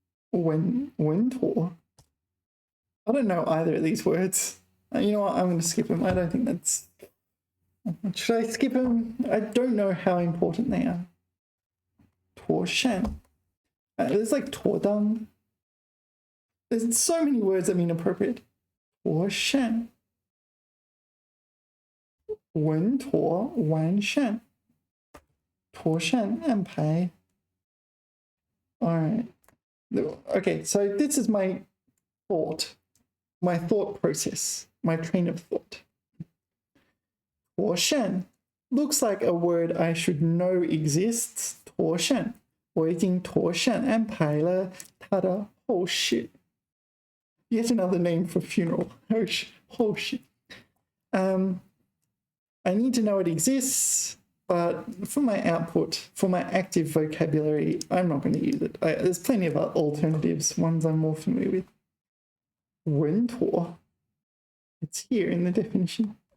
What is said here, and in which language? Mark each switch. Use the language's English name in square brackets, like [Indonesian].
[English] 稳妥 I don't know either of these words. You know what? I'm going to skip them. I don't think that's... Should I skip them? I don't know how important they are. 妥善 there's like 妥当 There's so many words that mean appropriate. [Chinese] 妥善稳妥完善妥善安排 All right. [English] Okay, so this is my thought process, my train of thought. 妥善 looks like a word I should know exists. [Chinese] 妥善我已经妥善安排了他的后事 [English] Yet another name for funeral. 后事 I need to know it exists, but for my output, for my active vocabulary, I'm not going to use it. There's plenty of alternatives, ones I'm more familiar with. 稳妥 It's here in the definition.